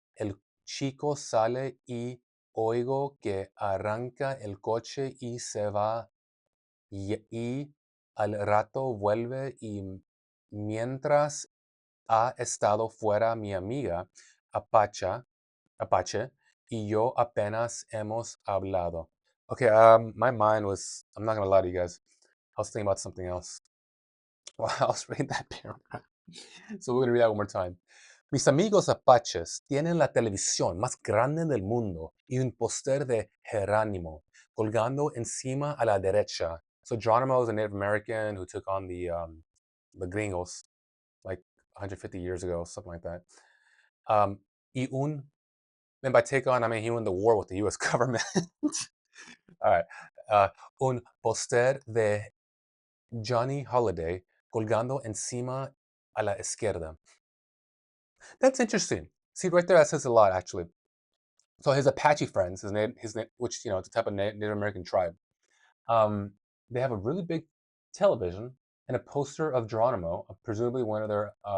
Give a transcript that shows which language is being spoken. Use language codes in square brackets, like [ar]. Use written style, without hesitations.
[es] El chico sale y oigo que arranca el coche y se va y al rato vuelve y mientras ha estado fuera mi amiga Apache y yo apenas hemos hablado. [en] Okay, my mind was, I'm not gonna lie to you guys, I was thinking about something else while I was reading that paragraph. So we're gonna read that one more time. [es] Mis amigos apaches tienen la televisión más grande del mundo y un póster de Jerónimo colgando encima a la derecha. [en] So Geronimo is a Native American who took on the gringos like 150 years ago, something like that. Y and by take on, I mean he won the war with the U.S. government. All right. [es] Un póster de Johnny Holiday colgando encima a la izquierda. [en] That's interesting. See, right there, that says a lot, actually. So his Apache friends, which it's a type of Native American tribe, um, they have a really big television and a poster of Geronimo, presumably one of their.